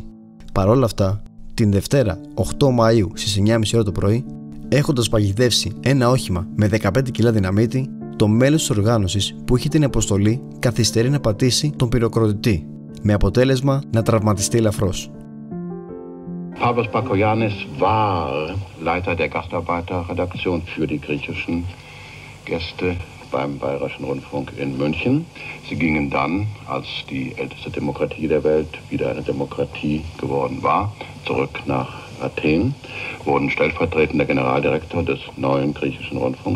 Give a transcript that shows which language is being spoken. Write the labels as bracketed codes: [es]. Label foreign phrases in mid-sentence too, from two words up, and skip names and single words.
[el] Παρ' όλα αυτά, την Δευτέρα 8 Μαΐου στις 9.30 ώρα το πρωί, έχοντας παγιδεύσει ένα όχημα με 15 κιλά δυναμίτη, το μέλος της οργάνωσης που είχε την αποστολή καθυστερεί να πατήσει τον πυροκροτητή, με αποτέλεσμα να τραυματιστεί ελαφρώς. [de] Pavlos Bakoyannis war Leiter der Gastarbeiterredaktion für die griechischen Gäste beim Bayerischen Rundfunk in München. Sie gingen dann, als die älteste Demokratie der Welt wieder eine Demokratie geworden war, zurück nach Athen, wurden stellvertretender Generaldirektor des neuen griechischen Rundfunks.